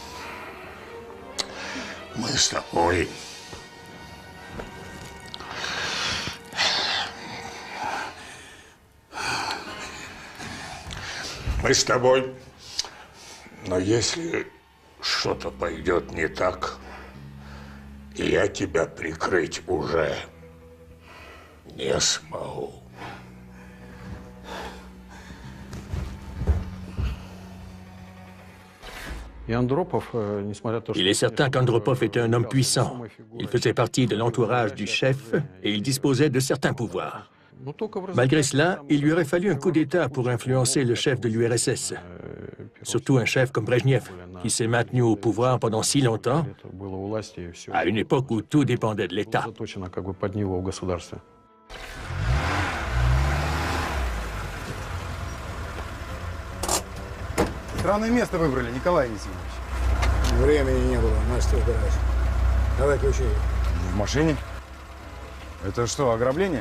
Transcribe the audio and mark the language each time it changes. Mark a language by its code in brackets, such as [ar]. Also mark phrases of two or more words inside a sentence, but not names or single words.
[ru] Мы с тобой... Мы с тобой... Но если что-то пойдет не так, я тебя прикрыть уже не смогу. [fr] Il est certain qu'Andropov était un homme puissant. Il faisait partie de l'entourage du chef et il disposait de certains pouvoirs. Malgré cela, il lui aurait fallu un coup d'État pour influencer le chef de l'URSS. Surtout un chef comme Brejnev, qui s'est maintenu au pouvoir pendant si longtemps, à une époque où tout dépendait de l'État. [ru] Странное место выбрали, Николай Анисимович. Времени не было, Настя убирать. Давай ключи. В машине? Это что, ограбление?